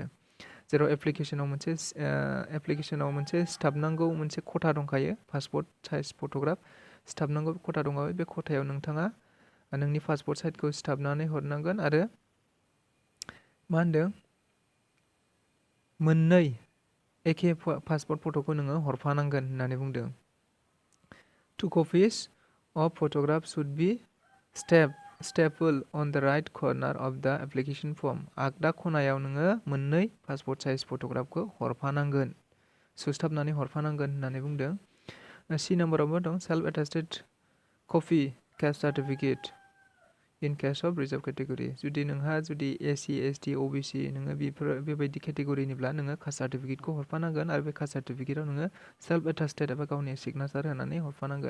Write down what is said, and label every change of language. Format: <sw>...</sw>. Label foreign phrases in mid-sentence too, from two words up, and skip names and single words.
<brx>जेराव एप्लिकेसनाव मोनसे सिथाबनांगौ मोनसे खथा दंखायो,</brx> <en>passport size photograph</en> <brx>सिथाबनांगौ खथा दंखायो। बे खथायाव नोंथाङा नोंनि</brx> <en>passport size</en> <brx>सिथाबनानै हरनांगोन आरो मा होनदों, मोननै एखे</brx> <en>passport photo</en> <brx>नोङो हरफानांगोन होननानै बुंदों।</brx> <en>2 copies of photograph should be stapled on the right corner of the application form.</en> <brx>आगदा खनायाव नोङो मोननै</brx> <en>passport size photograph</en> <brx>हरफानांगोन, सुस्थाबनानै हरफानांगोन होननानै बुंदों। सि नाम्बारावबो दं</brx> <en>self attested copy caste certificate in case of reserve category.</en> <brx>जुदि नोंहा SC ST OBC नोङो बेबायदि केटेगरिनिब्ला नोङो</brx> <en>caste certificate</en> <brx>हरफानांगोन आरो बे</brx> <en>caste certificate</en> <brx>नोङो</brx> <en>self attested</en> <brx>एबा गावनि सिगनेचार होनानै हरफानांगोन।</brx>